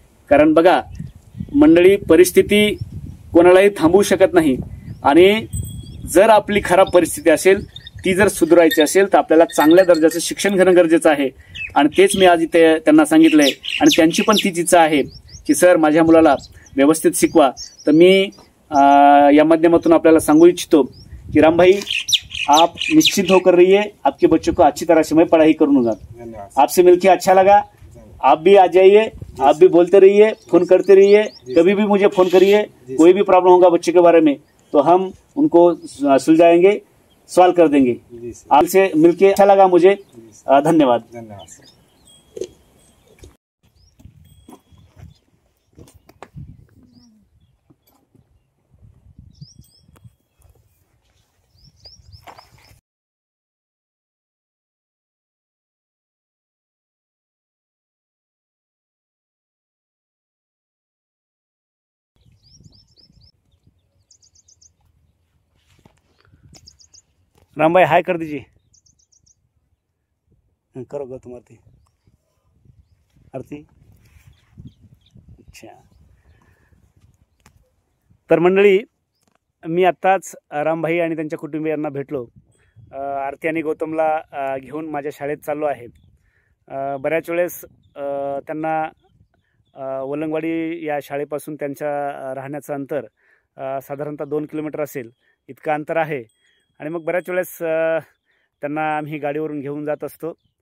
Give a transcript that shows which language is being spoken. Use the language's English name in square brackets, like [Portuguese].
[Marathi] कारण बघा मंडळी, परिस्थिती कोणालाही थांबवू शकत नाही आणि जर आपली खराब परिस्थिती असेल, ती जर सुधारायची असेल तर आपल्याला चांगल्या दर्जाचं शिक्षण घेणं गरजेचं आहे आणि तेच मी आज इथे त्यांना सांगितलंय आणि त्यांची पण तीच इच्छा आहे की सर माझ्या मुलाला व्यवस्थित शिकवा। तर मी या माध्यमातून आपल्याला सांगू इच्छितो कि [Hindi] राम भाई, आप निश्चिंत होकर रहिए, आपके बच्चों को अच्छी तरह से मैं पढ़ाई करूंगा। आपसे मिलकर अच्छा लगा, आप भी आ जाइए, आप भी बोलते रहिए, फोन करते रहिए, कभी भी मुझे फोन करिए, कोई भी प्रॉब्लम होगा बच्चे के बारे में तो हम उनको सुलझाएंगे, सॉल्व कर देंगे। आपसे मिलके अच्छा लगा मुझे, धन्यवाद। राम भाई हाय कर दीजिए, करो गौतम आरती आरती। [Marathi] अच्छा, तर मंडळी, मी आत्ताच रामभाई आणि त्यांच्या कुटुंबियांना भेटलो। आरती आणि गौतमला घेऊन माझ्या शाळेत चाललो आहे। बऱ्याच वेळेस त्यांना वलंगवाडी या शाळेपासून त्यांच्या राहण्याचं अंतर साधारणतः 2 किलोमीटर असेल इतकं अंतर आहे आणि मग बऱ्याच वेळेस त्यांना आम्ही गाडीवरून घेऊन जात असतो।